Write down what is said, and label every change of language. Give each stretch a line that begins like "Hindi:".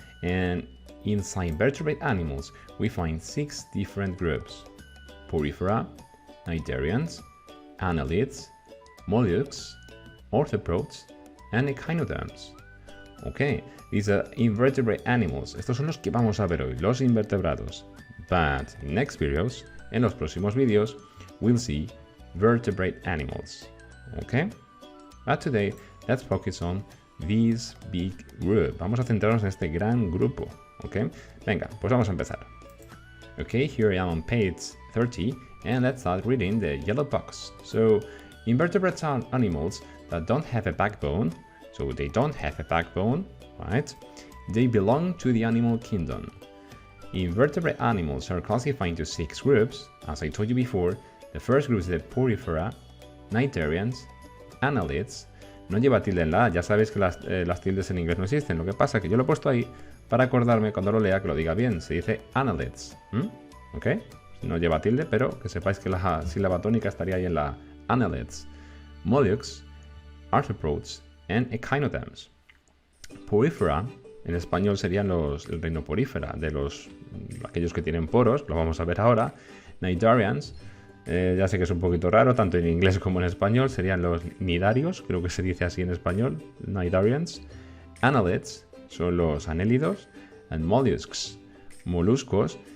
English: And inside invertebrate animals, we find 6 different groups: Porifera, Cnidarians, Annelids, Mollusks, Arthropods, and Echinoderms. Okay, these are invertebrate animals.
Spanish: Estos son los que vamos a ver hoy, los invertebrados.
English: But in next videos,
Spanish: en los próximos vídeos,
English: we'll see vertebrate animals. Okay? But today, let's focus on this big group.
Spanish: Vamos a centrarnos en este gran grupo. Okay? Venga, pues vamos a empezar.
English: Okay, here I am on page 30, and let's start reading the yellow box. So, invertebrate animals that don't have a backbone, so they don't have a backbone, right? They belong to the animal kingdom. Invertebrate animals are classified into 6 groups. As I told you before, the first group is the Porifera, Cnidarians, Annelids.
Spanish: No lleva tilde en la A, ya sabéis que las tildes en inglés no existen. Lo que pasa es que yo lo he puesto ahí para acordarme cuando lo lea que lo diga bien. Se dice Annelids. ¿Ok? No lleva tilde, pero que sepáis que la sílaba tónica estaría ahí en la A.
English: Annelids, Mollusks, Arthropods and Echinoderms.
Spanish: Porifera, en español serían el reino porífera, aquellos que tienen poros, lo vamos a ver ahora. Cnidarians, ya sé que es un poquito raro, tanto en inglés como en español, serían los nidarios, creo que se dice así en español, Cnidarians. Annelids son los anélidos,
English: and mollusks,
Spanish: moluscos.